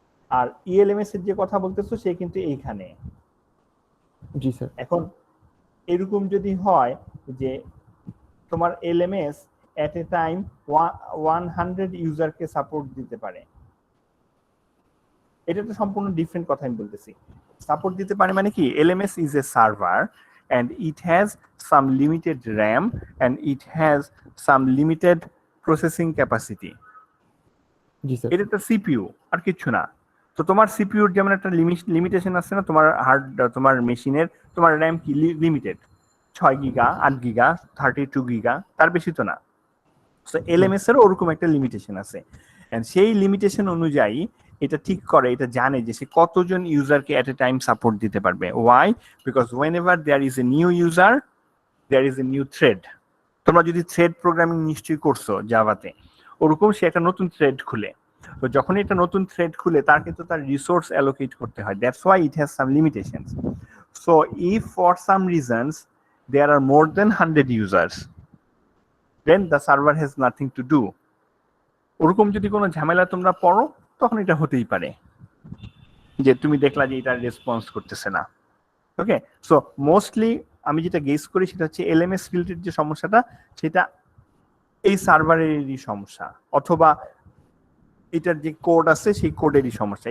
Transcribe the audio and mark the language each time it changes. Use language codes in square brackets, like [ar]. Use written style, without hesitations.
[bn] আর ইএলএমএস এর যে কথা বলতেছো সে কিন্তু এইখানে। জি স্যার। এখন এরকম যদি হয় যে তোমার এলএমএস এট এ টাইম 100 ইউজারকে সাপোর্ট দিতে পারে, এটা তো সম্পূর্ণ ডিফারেন্ট কথা আমি বলতেছি। সাপোর্ট দিতে পারে মানে কি, [en] LMS is a server and it has some limited RAM and it has some limited processing capacity. [bn] G sir. এটা একটা সিপিইউ আর কিছু না। তো তোমার সিপিইউর যেমন একটা লিমিটেশন আছে না, তোমার তোমার মেশিনের তোমার RAM কি লিমিটেড, 6 গিগা, 8 গিগা, 32 গিগা, তার বেশি তো না। সো এলএমএস এর ওরকম একটা লিমিটেশন আছে, এন্ড সেই লিমিটেশন অনুযায়ী এটা ঠিক করে, এটা জানে যে সে কতজন ইউজারকে এট এ টাইম সাপোর্ট দিতে পারবে। [en] Why? Because whenever there is a new user there is a new thread. [bn] তোমরা যদি থ্রেড প্রোগ্রামিং নিশ্চয়ই করছো জাভাতে, ওরকম সে একটা নতুন থ্রেড খুলে, তো যখন এটা নতুন থ্রেড খুলে তার কিন্তু তার রিসোর্স অ্যালোকেট করতে হয়, [en] That's why it has some limitations. So if for some reasons there are more than 100 users, then the server has nothing to do. [bn] ওরকম যদি কোনো ঝামেলা তোমরা পড়ো তখন এটা হতেই পারে যে তুমি দেখলা যে এটা রেসপন্স করতেছে না। ওকে, সো মোস্টলি আমি যেটা গেস করি সেটা হচ্ছে এলএমএস রিলেটেড যে সমস্যাটা সেটা এই সার্ভারেরই সমস্যা, অথবা এটার যে কোড আছে সেই কোডেরই সমস্যা।